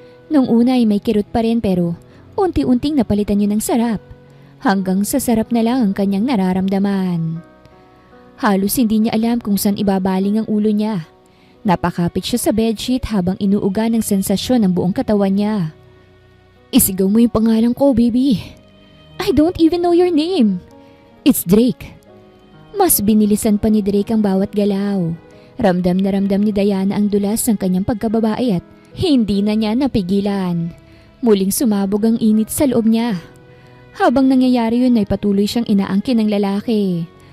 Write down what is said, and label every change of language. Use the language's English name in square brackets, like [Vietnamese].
[Filipino] Nung una ay may kirot pa rin pero unti-unting napalitan yun ng sarap. Hanggang sa sarap na lang ang kanyang nararamdaman. Halos hindi niya alam kung saan ibabaling ang ulo niya. Napakapit siya sa bedsheet habang inuuga ng sensasyon ang buong katawan niya. "Isigaw mo yung pangalan ko, baby." [English] "I don't even know your name." "It's Drake." [Filipino] Mas binilisan pa ni Drake ang bawat galaw. Ramdam na ramdam ni Diana ang dulas ng kanyang pagkababae at hindi na niya napigilan. Muling sumabog ang init sa loob niya. Habang nangyayari yun ay patuloy siyang inaangkin ng lalaki.